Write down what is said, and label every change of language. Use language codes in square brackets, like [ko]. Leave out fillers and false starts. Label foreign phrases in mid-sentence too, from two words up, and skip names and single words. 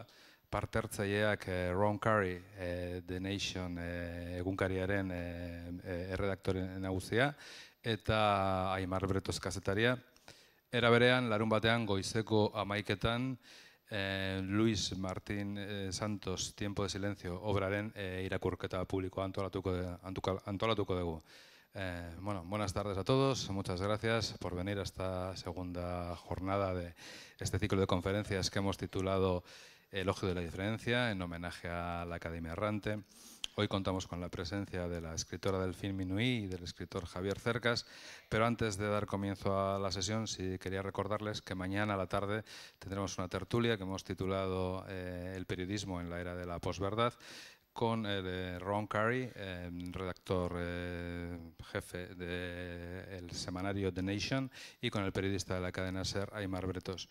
[eu] Parte hartzaileak Ron Curry, The Nation egunkariaren erredaktore nagusia, eta Aimar Bretoz kazetaria. Era berean, larun batean, goizeko 11etan, Luis Martín Santos, Tiempo de Silencio, obraren irakurketa publikoa antolatuko dugu. [es] Bueno, buenas tardes a todos, muchas gracias por venir a esta segunda jornada de este ciclo de conferencias que hemos titulado Elogio de la diferencia, en homenaje a la Academia Errante. Hoy contamos con la presencia de la escritora Delfin Minui y del escritor Javier Cercas, pero antes de dar comienzo a la sesión, sí quería recordarles que mañana a la tarde tendremos una tertulia que hemos titulado El periodismo en la era de la posverdad, con Ron Curry, redactor jefe del semanario The Nation, y con el periodista de la cadena SER, Aimar Bretos.